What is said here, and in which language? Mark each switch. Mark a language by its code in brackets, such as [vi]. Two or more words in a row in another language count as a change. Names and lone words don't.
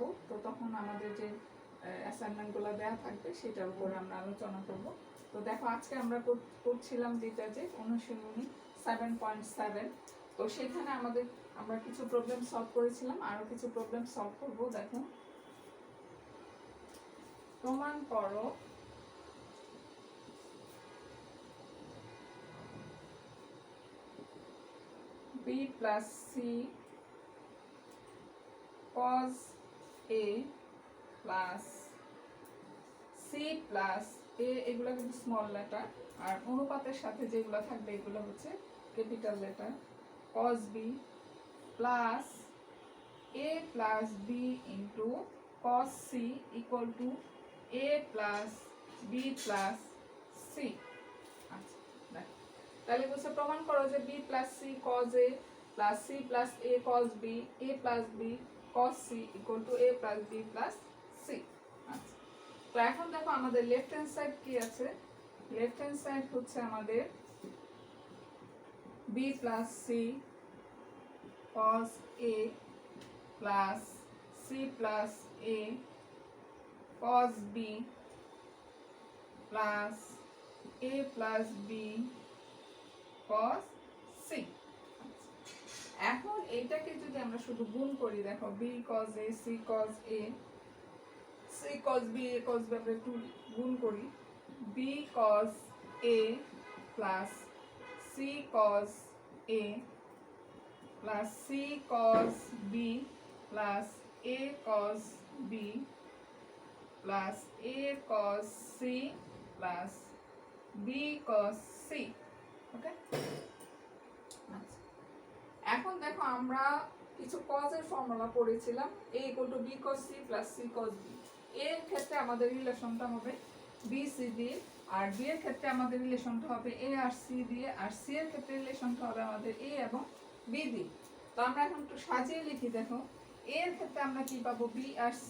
[bn] তো তখন আমাদের যে অ্যাসাইনমেন্টগুলো দেওয়া থাকবে সেটার উপরে আমরা আলোচনা করব। তো দেখো, আজকে আমরা করছিলাম যেটা যে অনুশীলনী 7.7। তো সেখানে আমরা কিছু [en] problem solve [bn] করেছিলাম, আরও কিছু [en] problem solve [bn] করবো। দেখো, প্রমাণ করো [en] b plus c cos a plus c plus a, [bn] এগুলো কিন্তু [en] small letter, [bn] আর অনুপাতের সাথে যেগুলো থাকবে এগুলো হচ্ছে [en] capital letter. cos b plus a plus b into cos c equal to a plus b plus c। [bn] আচ্ছা, দেখো তাহলে বলছে প্রমাণ করো যে [en] b plus c cos a plus c plus a cos b, a plus b cos c equal to a plus b plus c। [bn] আচ্ছা, তো এখন দেখো আমাদের [en] left hand side [bn] কি আছে। [en] left hand side [bn] হচ্ছে আমাদের [en] b plus c cos a plus c plus a cos b plus a plus b cos c। [bn] এখন এইটাকে যদি আমরা শুধু গুণ করি, দেখো [en] b cos a c cos a c cos b a cos b, [bn] আমরা একটু গুণ করি। [en] b cos a plus c cos a plus c cos b plus a cos b plus a cos c plus b cos c। [bn] ওকে, আচ্ছা, এখন দেখো আমরা কিছু কজের ফর্মুলা পড়েছিলাম, [en] a equal to b cos c plus c cos b। [bn] এর ক্ষেত্রে আমাদের রিলেশনটা হবে b c দিয়ে, আর b এর ক্ষেত্রে আমাদের রিলেশনটা হবে a আর c দিয়ে, আর c এর ক্ষেত্রে রিলেশনটা হবে আমাদের a এবং b দিয়ে। তো আমরা এখন একটু সাজিয়ে লিখি। দেখো, a এর ক্ষেত্রে আমরা কি পাবো b আর c।